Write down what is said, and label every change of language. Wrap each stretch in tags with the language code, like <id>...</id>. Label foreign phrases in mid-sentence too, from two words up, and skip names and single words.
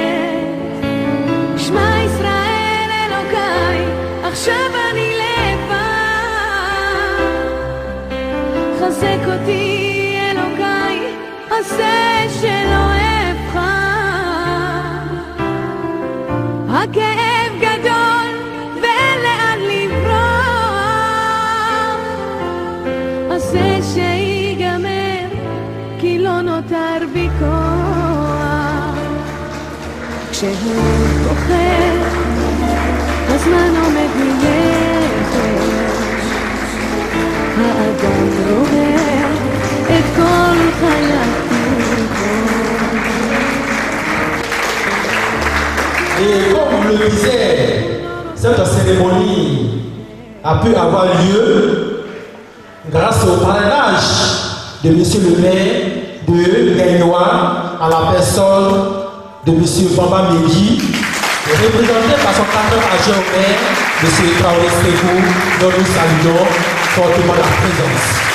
<he>שמע ישראל אלוקיי, עכשיו אני לבד, חזק אותי אלוקיי, עשה שלא אבחר, הכאב גדול ואין לאן לברוח, עשה שיגמר כי לא נותר בי כוח, כשהלב בוחר הזמן עומד מלכת, האדם רואה את כל חייו.</he> <fr>Et comme vous le disait, cette cérémonie a pu avoir lieu grâce au parrainage de monsieur le maire de Gaïnoua à la personne de monsieur Bamba Medi, représenté par son cadre adjoint au maire, monsieur Traoré Sekou, dont nous saluons fortement la présence.</fr>